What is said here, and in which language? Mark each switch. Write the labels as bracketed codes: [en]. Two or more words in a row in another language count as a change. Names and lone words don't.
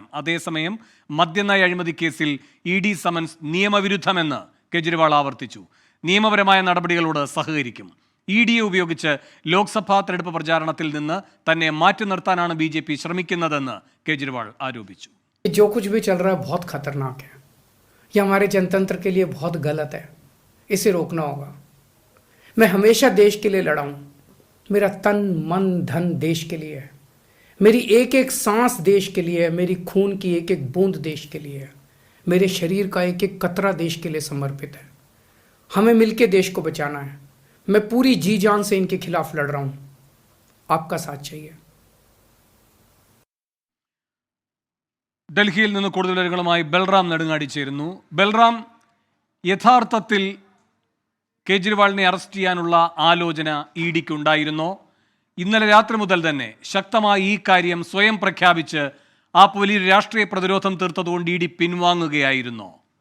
[ml] അതേസമയം മദ്യനയ അഴിമതി കേസിൽ ED സമൻസ് നിയമവിരുദ്ധമെന്ന് കെജ്രിവാൾ ആവർത്തിച്ചു. നിയമപരമായ നടപടികളോട് സഹകരിക്കും. EDയെ ഉപയോഗിച്ച് ലോക്സഭാ തെരഞ്ഞെടുപ്പ് പ്രചാരണത്തിൽ നിന്ന് തന്നെ മാറ്റി നിർത്താനാണ് BJP ശ്രമിക്കുന്നതെന്ന് കെജ്രിവാൾ ആരോപിച്ചു. [hi] जो कुछ भी चल रहा है बहुत खतरनाक है. ये हमारे जनतंत्र के लिए बहुत गलत है. इसे रोकना होगा. मैं हमेशा देश के लिए लड़ा हूं. मेरा तन मन धन देश के लिए है. मेरी एक एक सांस देश के लिए है. मेरी खून की एक एक बूंद देश के लिए है. मेरे शरीर का एक एक कतरा देश के लिए समर्पित है. हमें मिलकर देश को बचाना है. मैं पूरी जी जान से इनके खिलाफ लड़ रहा हूं. आपका साथ चाहिए. [ml] ഡൽഹിയിൽ നിന്ന് കൂടുതൽ വിവരങ്ങളുമായി ബൽറാം നെടുങ്ങാടി ചേരുന്നു. ബൽറാം, യഥാർത്ഥത്തിൽ കേജ്രിവാളിനെ അറസ്റ്റ് ചെയ്യാനുള്ള ആലോചന EDക്ക് ഉണ്ടായിരുന്നോ? ഇന്നലെ രാത്രി മുതൽ തന്നെ ശക്തമായി ഈ കാര്യം സ്വയം പ്രഖ്യാപിച്ച് ആ വലിയൊരു രാഷ്ട്രീയ പ്രതിരോധം തീർത്തതുകൊണ്ട് ED പിൻവാങ്ങുകയായിരുന്നോ?